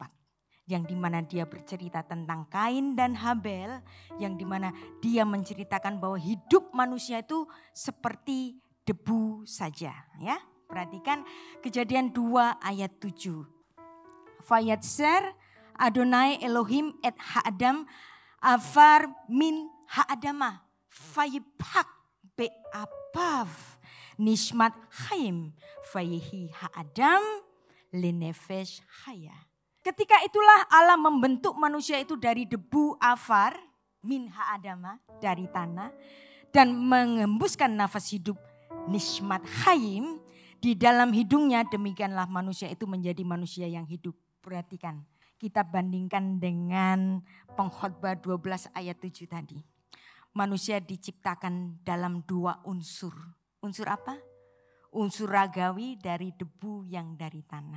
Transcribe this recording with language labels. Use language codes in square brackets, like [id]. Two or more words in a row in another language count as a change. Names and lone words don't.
[id] Yang dimana dia bercerita tentang Kain dan Habel, yang dimana dia menceritakan bahwa hidup manusia itu seperti debu saja. Ya, perhatikan Kejadian 2 ayat 7. [he] וייצר אדוני אלהים את האדם עפר מן האדמה ויפח באפיו נשמת חיים ויהי האדם לנפש חיה. [id] Ketika itulah Allah membentuk manusia itu dari debu [he] עפר מן האדמה, [id] dari tanah, dan mengembuskan nafas hidup [he] נשמת חיים [id] di dalam hidungnya. Demikianlah manusia itu menjadi manusia yang hidup. Perhatikan, kita bandingkan dengan pengkhotbah 12 ayat 7 tadi. Manusia diciptakan dalam 2 unsur. Unsur apa? Unsur ragawi dari debu yang dari tanah.